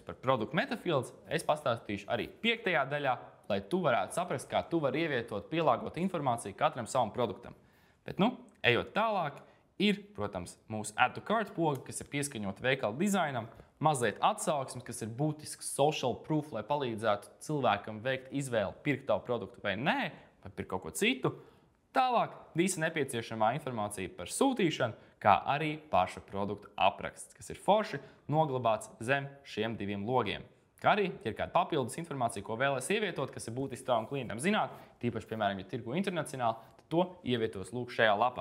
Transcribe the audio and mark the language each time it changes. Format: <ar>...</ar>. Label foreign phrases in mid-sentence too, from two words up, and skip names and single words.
<lv>Par produktu metafields es pastāstīšu arī 5. daļā, lai tu varētu saprast, kā tu vari ievietot, pielāgot informāciju katram savam produktam. Bet, ejot tālāk, ir, protams, mūsu</lv> <en>Add to Cart</en> <lv>poga, kas ir pieskaņota veikala dizainam, mazliet atsauksmes, kas ir būtisks</lv> <en>social proof,</en> <lv>lai palīdzētu cilvēkam veikt izvēli, pirkt tavu produktu vai nē, vai pirkt kaut ko citu. Tālāk visa nepieciešamā informācija par sūtīšanu, kā arī paša produkta apraksts, kas ir forši noglabāts zem šiem 2 logiem. Kā arī, ja ir kāda papildus informācija, ko vēlēs ievietot, kas ir būtiski tavam klientam zināt, tīpaši, piemēram, ja tirgo internacionāli, tad to ievietos lūk šajā lapā.</lv>